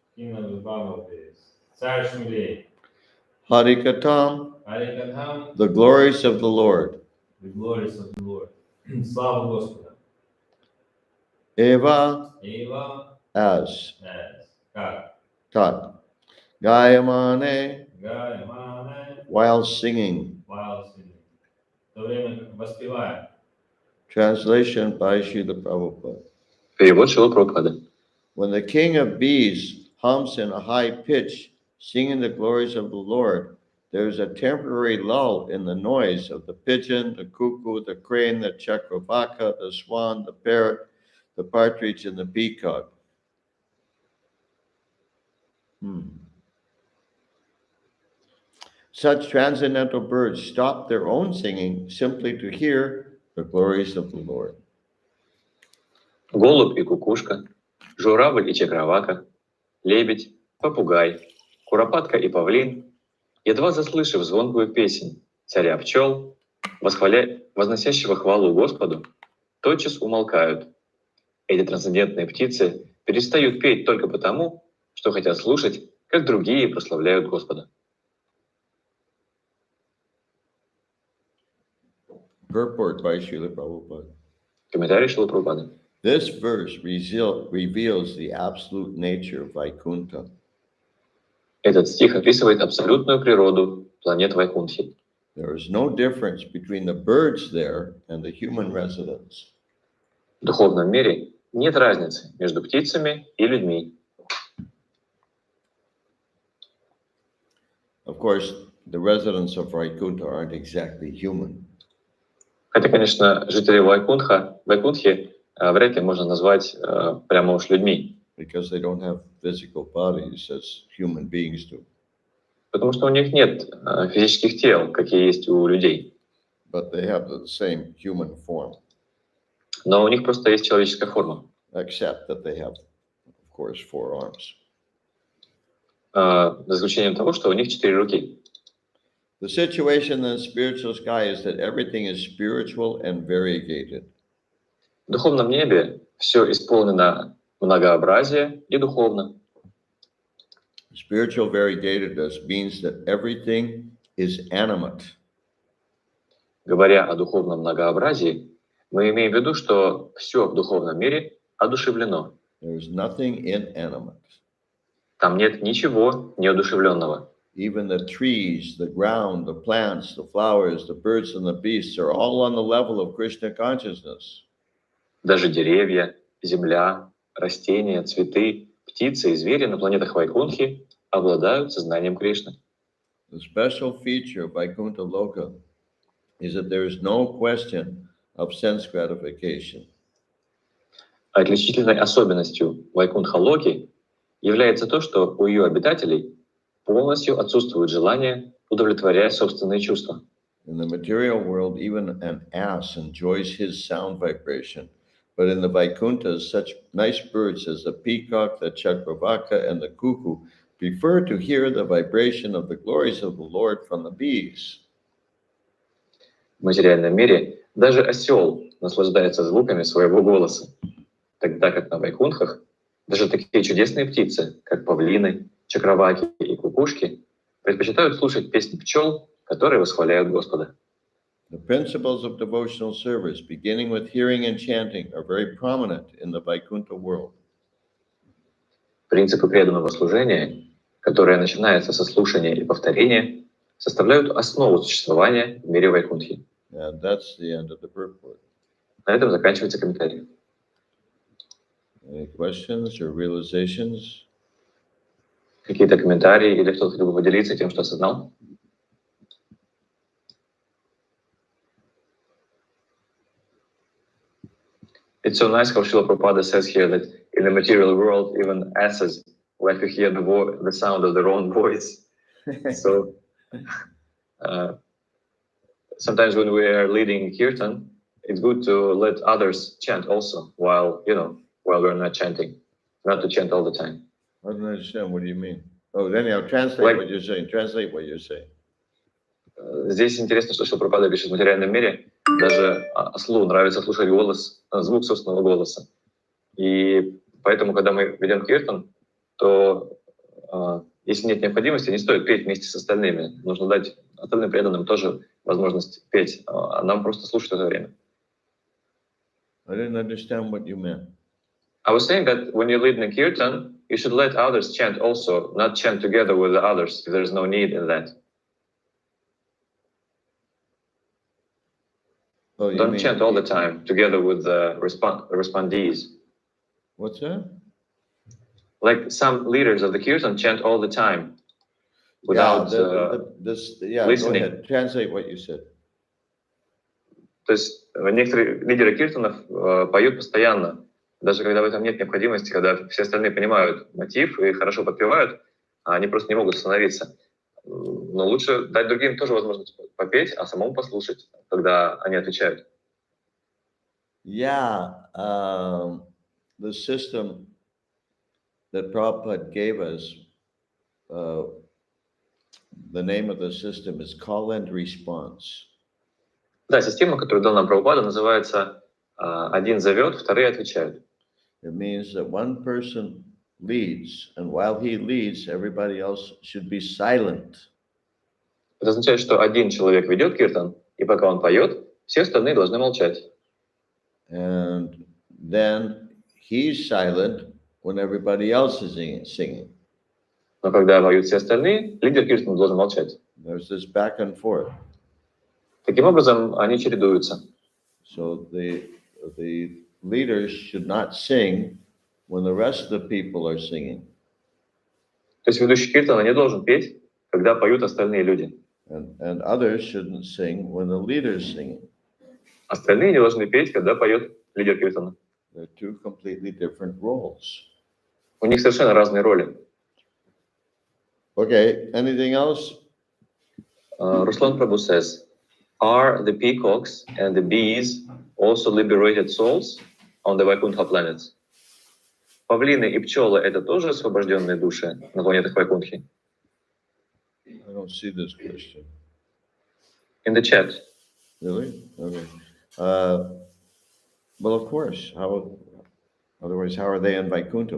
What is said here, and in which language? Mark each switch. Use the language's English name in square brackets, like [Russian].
[Sanskrit] Кинул Бабалбис Царь Шмулей Harikatam, Арикадхам [English] the glories of the Lord. The glories of the Lord [Russian] Слава Господа [Sanskrit] Eva, Ива [English] as. [Russian] Как [Sanskrit] Tat. Gayamane, Гаймане [English] while singing. While singing [Russian] В то время как воспеваем [English] Translation by Srila Prabhupada. [Russian] Перевод Шрила Прабхупады. [English] When the king of bees hums in a high pitch, singing the glories of the Lord, there is a temporary lull in the noise of the pigeon, the cuckoo, the crane, the chakravaka, the swan, the parrot, the partridge, and the peacock. Such transcendental birds stop their own singing simply to hear the glories of the Lord. [Russian] Голубь и кукушка, журавль и чакравака, лебедь, попугай, куропатка и павлин, едва заслышав звонкую песнь царя пчел, возносящего хвалу Господу, тотчас умолкают. Эти трансцендентные птицы перестают петь только потому, что хотят слушать, как другие прославляют Господа. [English] Purport by Srila Prabhupada. [Russian] Комментарий Шрилы Прабхупады. [English] This verse reveals the absolute nature of Vaikuntha. [Russian] Этот стих описывает абсолютную природу планет Вайкунтхи. [English] There is no difference between the birds there and the human residents. [Russian] В духовном мире нет разницы между птицами и людьми. [English] Of course, the residents of Vaikuntha aren't exactly human. [Russian] Хотя, конечно, жители Вайкунтхи вряд ли можно назвать прямо уж людьми, [English] Because they don't have physical bodies as human beings do. [Russian] потому что у них нет физических тел, какие есть у людей. [English] But they have the same human form, [Russian] Но у них просто есть человеческая форма, [English] except that they have, of course, 4 arms. [Russian] за исключением того, что у них 4 руки. [English] The situation in the spiritual sky is that everything is spiritual and variegated. [Russian] В духовном небе все исполнено многообразие и духовно. [English] Spiritual variegatedness means that everything is animate. [Russian] Говоря о духовном многообразии, мы имеем в виду, что все в духовном мире одушевлено. [English] There is nothing inanimate. [Russian] Там нет ничего неодушевленного. [English] Even the trees, the ground, the plants, the flowers, the birds and the beasts are all on the level of Krishna consciousness. [Russian] Даже деревья, земля, растения, цветы, птицы и звери на планетах Вайкунтхи обладают сознанием Кришны. [English] The special feature of Vaikuntha Loka is that there is no question of sense gratification. [Russian] Отличительной особенностью Вайкунтха-Локи является то, что у ее обитателей полностью отсутствует желание удовлетворять собственные чувства. [English] In the material world, even an ass enjoys his sound vibration, but in the Vaikunthas, such nice birds as the peacock, the chakravaka, and the cuckoo prefer to hear the vibration of the glories of the Lord from the bees. [Russian] В материальном мире даже осел наслаждается звуками своего голоса, тогда как на Вайкунтхах даже такие чудесные птицы, как павлины, чакраваки и кукушки, предпочитают слушать песни пчел, которые восхваляют Господа. [English] The principles of devotional service, beginning with hearing and chanting, are very prominent in the Vaikuntha world. [Russian] Принципы преданного служения, которые начинаются со слушания и повторения, составляют основу существования в мире Вайкунтхи. [English] And that's the end of the purport. [Russian] На этом заканчивается комментарий. [English] Any questions or realizations? [Russian] Какие-то комментарии или кто-то хотел бы поделиться тем, что осознал? [English] It's so nice how Srila Prabhupada says here that in the material world, even asses like to hear the sound of their own voice. So sometimes when we are leading kirtan, it's good to let others chant also while we're not chanting, not to chant all the time. I don't understand. What do you mean? Oh, anyhow, translate what you're saying. Translate what you're saying. [Russian] Здесь интересно, что Шрила Прабхупада пишет: в материальном мире даже ослу нравится слушать звук собственного голоса. И поэтому, когда мы ведем киртан, то если нет необходимости, не стоит петь вместе с остальными. Нужно дать остальным преданным тоже возможность петь, а нам просто слушать это время. [English] I didn't understand what you meant. I was saying that when you lead in a kirtan, you should let others chant also, not chant together with the others if there is no need in that. Oh, you Don't mean, chant all the time together with the respondees. What's that? Like some leaders of the kirtan chant all the time without Go listening. ahead. Translate what you said. [Russian] То есть некоторые лидеры киртанов поют постоянно, даже когда в этом нет необходимости, когда все остальные понимают мотив и хорошо подпевают, а они просто не могут остановиться. Но лучше дать другим тоже возможность попеть, а самому послушать, когда они отвечают. [English] Yeah, the system that Prabhupada gave us, the name of the system is call and response. [Russian] Да, система, которую дал нам Прабхупада, называется «Один зовет, вторые отвечают». [English] It means that one person leads, and while he leads, everybody else should be silent. [Russian] Это означает, что один человек ведет киртан, и пока он поет, все остальные должны молчать. [English] And then he's silent when everybody else is singing. [Russian] Но когда поют все остальные, лидер Киртана должен молчать. [English] There's this back and forth. [Russian] Таким образом, они чередуются. [English] So the leaders should not sing when the rest of the people are singing. [Russian] То есть ведущий Киртана не должен петь, когда поют остальные люди. [English] And others shouldn't sing when the leader is singing. [Russian] Остальные не должны петь, когда поет лидер Киртана. [English] They're two completely different roles. [Russian] У них совершенно разные роли. [English] Okay, anything else? Ruslan Prabhu says, are the peacocks and the bees also liberated souls on the Vaikuntha planets? [Russian] Павлины и пчелы — это тоже освобожденные души на планетах Вайкунтхи? [English] I don't see this question. In the chat. Really? Okay. Well, of course. Otherwise, how are they in Vaikuntha?